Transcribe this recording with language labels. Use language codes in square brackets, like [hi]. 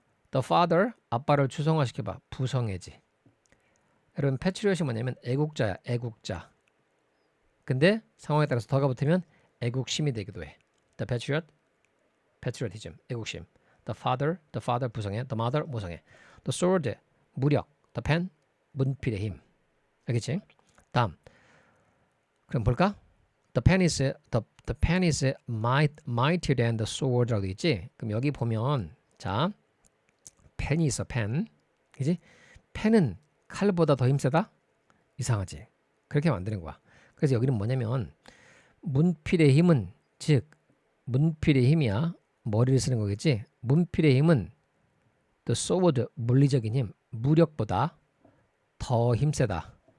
[ko] The father, 아빠를 추상화시켜봐. 부성애지. 여러분 패트리엇이 뭐냐면 애국자야. 애국자. 근데 상황에 따라서 더가 붙으면 애국심이 되기도 해. [en] The patriot, patriotism, 애국심. The father 부성애. The mother 모성애. The sword, 무력. [ko] The pen, 문필의 힘. 알겠지? 다음. 그럼 볼까? [en] The pen is mightier than the sword라고 [ko] 돼 있지? 그럼 여기 보면 자, 펜이 있어. 펜. 그지? 펜은 칼보다 더 힘세다? 이상하지? 그렇게 만드는 거야. 그래서 여기는 뭐냐면 문필의 힘은 즉 문필의 힘이야. 머리를 쓰는 거겠지? 문필의 힘은 the sword, 물리적인 힘, 무력보다 더 힘세다.